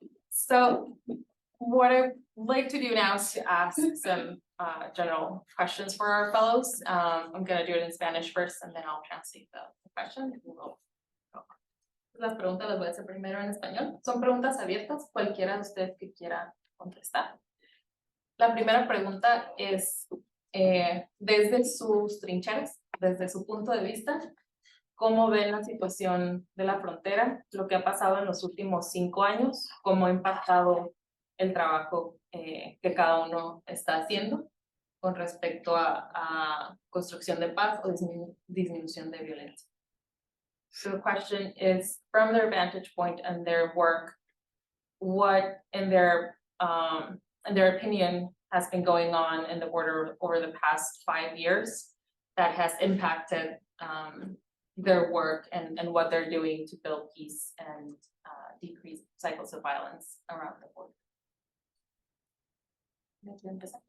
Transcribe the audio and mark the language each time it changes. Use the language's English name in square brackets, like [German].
[English] So what I'd like to do now is to ask some general questions for our fellows. I'm gonna do it in Spanish first and then I'll translate the question. [Spanish] Las preguntas las voy a hacer primero en español. Son preguntas abiertas, cualquiera de ustedes que quiera contestar. La primera pregunta es, desde sus trincheras, desde su punto de vista, ¿cómo ven la situación de la frontera, lo que ha pasado en los últimos 5 años, cómo ha impactado el trabajo que cada uno está haciendo con respecto a construcción de paz o disminución de violencia? [English] So the question is, from their vantage point and their work, what in their opinion has been going on in the border over the past 5 years that has impacted their work and what they're doing to build peace and decrease cycles of violence around the border.